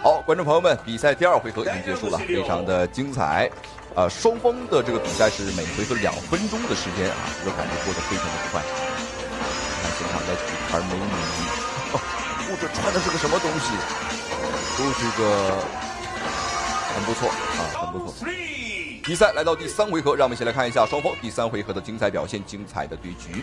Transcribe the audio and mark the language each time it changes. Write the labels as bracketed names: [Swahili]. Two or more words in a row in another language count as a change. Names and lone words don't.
[Chinese] 觀眾朋友們，比賽第2回合已經結束了，非常的精彩。雙方的這個比賽是每回合2分鐘的時間啊，這個感覺過得非常的快。看現場的几盘美女，这穿的是個什麼東西？都是個很不錯啊，很不錯。比賽來到第3回合，讓我們先來看一下雙方第3回合的精彩表現，精彩的對局。